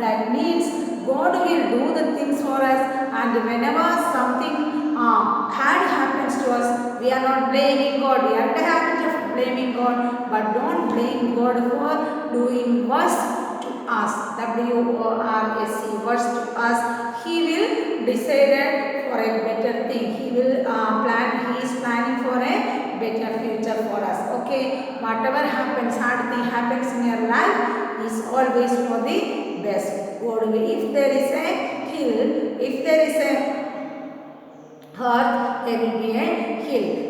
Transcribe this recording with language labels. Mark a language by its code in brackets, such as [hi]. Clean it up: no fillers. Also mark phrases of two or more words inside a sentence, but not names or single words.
[en] That means God will do the things for us, and whenever something bad happens to us, we are not blaming God. We are in the habit of blaming God, but don't blame God for doing worse to us. W-O-R-S-E, worse to us. He will decide for a better thing. He will He is planning for a better future for us. Okay, whatever happens, hard thing happens in your life is always for the best. God will. If there is a hill, if there is a earth, there will be a hill.